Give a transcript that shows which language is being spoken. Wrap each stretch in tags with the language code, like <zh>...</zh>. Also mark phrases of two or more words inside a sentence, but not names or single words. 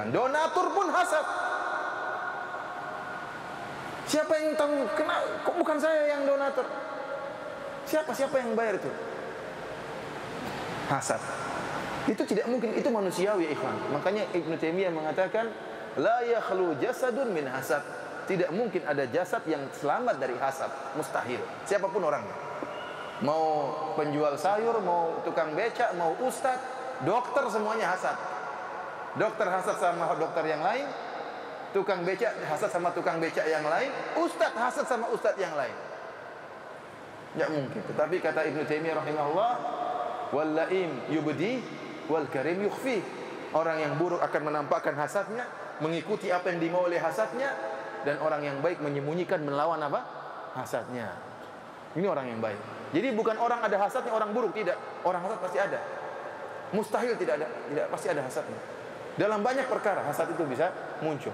<id>Donatur pun hasad. Siapa yang tahu? Kok bukan saya yang donatur? Siapa yang bayar itu? Hasad. Itu tidak mungkin, itu manusiawi ikhwan. Makanya Ibnu Taimiyah mengatakan</id> <ar>لا يخلو جسد من حسد.</ar> <id>Tidak mungkin ada jasad yang selamat dari hasad, mustahil. Siapapun orangnya. Mau penjual sayur, mau tukang becak, mau ustadz, dokter, semuanya hasad. Dokter hasad sama dokter yang lain, tukang becak hasad sama tukang becak yang lain, ustadz hasad sama ustadz yang lain. Tidak mungkin. Tetapi kata Ibnu Taimiyah rahimahullah,</id> <ar>واللئيم يبدي والكريم يخفي.</ar> <id>Orang yang buruk akan menampakkan hasadnya, mengikuti apa yang dimau oleh hasadnya, dan orang yang baik menyembunyikan, melawan apa? Hasadnya. Ini orang yang baik. Jadi bukan orang ada hasadnya orang buruk, tidak. Orang hasad pasti ada. Mustahil tidak ada, tidak, pasti ada hasadnya. Dalam banyak perkara hasad itu bisa muncul.</id>